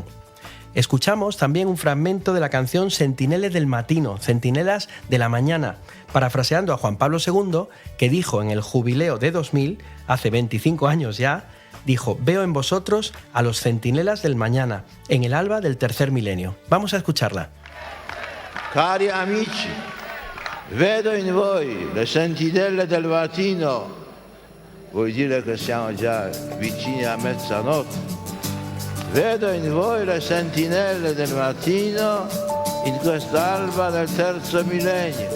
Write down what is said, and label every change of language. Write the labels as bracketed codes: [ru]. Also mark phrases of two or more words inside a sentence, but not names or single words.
[es] Escuchamos también un fragmento de la canción Sentinelle del Matino, Centinelas de la Mañana, parafraseando a Juan Pablo II, que dijo en el jubileo de 2000, hace 25 años ya, dijo: veo en vosotros a los centinelas del mañana, en el alba del tercer milenio. Vamos a escucharla. [it] Cari amici, vedo in voi le sentinelle del mattino. Vuol dire che siamo già vicini a mezzanotte. Vedo in voi le sentinelle del mattino in quest'alba del terzo millennio.